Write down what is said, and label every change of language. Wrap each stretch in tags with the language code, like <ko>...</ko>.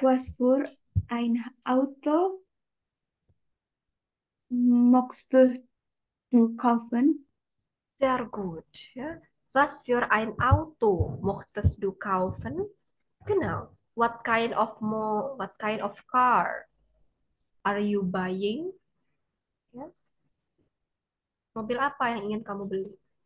<de>Was für ein Auto möchtest du kaufen? Sehr gut. Ja. Was für ein Auto möchtest du kaufen? Genau.</de> <en>what kind of car are you buying?</en> <id>Ya, mobil apa yang ingin kamu beli?</id>